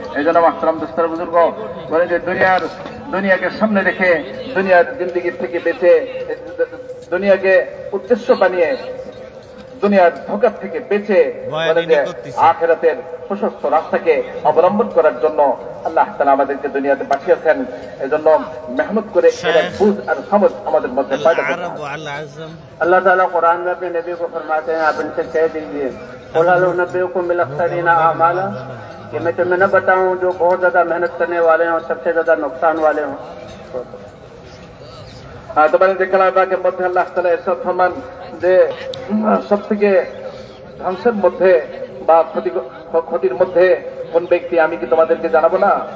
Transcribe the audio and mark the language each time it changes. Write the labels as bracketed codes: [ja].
[bn] এই জন্য মাহতারাম দোস্তার বুজুর্গ, বলে যে দুনিয়াকে সামনে রেখে দুনিয়ার জিন্দিগির থেকে বেঁচে দুনিয়াকে উদ্দেশ্য বানিয়ে দুনিয়ার ধোঁকার থেকে বেঁচে আখিরাতের প্রশস্ত রাস্তাকে অবলম্বন করার জন্য আল্লাহ তাআলা আমাদেরকে দুনিয়াতে পাঠিয়েছেন। এজন্য মেহনত করে এর বুঝ আর সমঝ আমাদের মধ্যে পয়দা করতে হবে। [hi] अल्लाह ताला कुरान में अपने नबी को फरमाते हैं, आप इनसे कह दीजिए [ar] कुल हल उनब्बिउकुम बिल अख्सरीना अमाला, [hi] कि मैं तुम्हें न बताऊं जो बहुत ज्यादा मेहनत करने वाले हैं और सबसे ज्यादा नुकसान वाले हों। [bn] তোমাদের যে কালামের মধ্যে আল্লাহ তাআলা ইরশাদ ফরমান যে সব থেকে ধ্বংসের মধ্যে বা ক্ষতির মধ্যে কোন ব্যক্তি, আমি কি তোমাদেরকে জানাবো না?